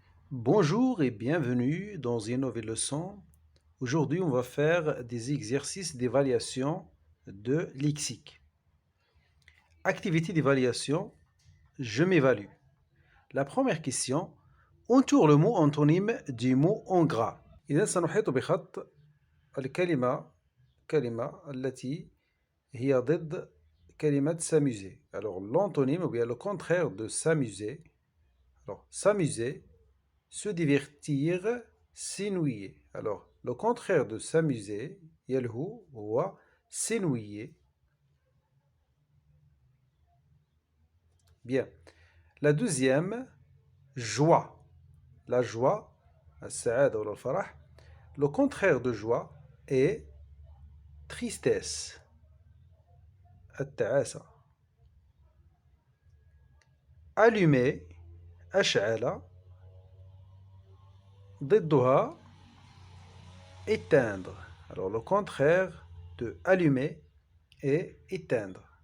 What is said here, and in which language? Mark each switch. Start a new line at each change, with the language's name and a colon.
French: Bonjour et bienvenue dans une nouvelle leçon. Aujourd'hui, on va faire des exercices d'évaluation de lexique. Activité d'évaluation, je m'évalue. La première question, entoure le mot antonyme du mot en gras.
Arabic: إذا سنحيط بخط كلمة التي هي ضد كلمة s'amuser.
French: Alors l'antonyme ou bien le contraire de s'amuser. Alors s'amuser, se divertir, s'ennuyer. Alors, le contraire de s'amuser, يلهو هو s'ennuyer. Bien. La deuxième, joie. La joie,
Arabic: السعادة ولا الفرح.
French: Le contraire de joie est tristesse.
Arabic: التعاسة.
French: Allumer, أشعل. ضدها éteindre. Alors, le contraire de allumer est éteindre.